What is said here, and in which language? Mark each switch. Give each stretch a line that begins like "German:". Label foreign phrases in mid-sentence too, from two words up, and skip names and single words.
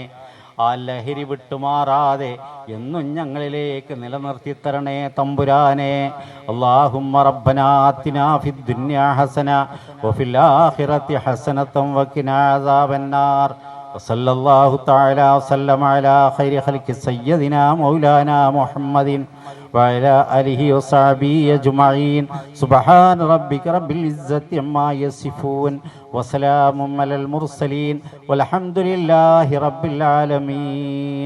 Malayalam: ആ ലഹരി വിട്ടുമാറാതെ എന്നും ഞങ്ങളിലേക്ക് നിലനിർത്തിത്തരണേ തമ്പുരാനെ.
Arabic: اللهم ربنا آتنا في الدنيا حسنة وفي الآخرة حسنة وقنا عذاب النار. وصلى الله تعالى وسلم على خير خلق سيدنا مولانا محمد وعلى آله وصحبه أجمعين. سبحان ربك رب العزة عما يصفون وسلام على المرسلين والحمد لله رب العالمين.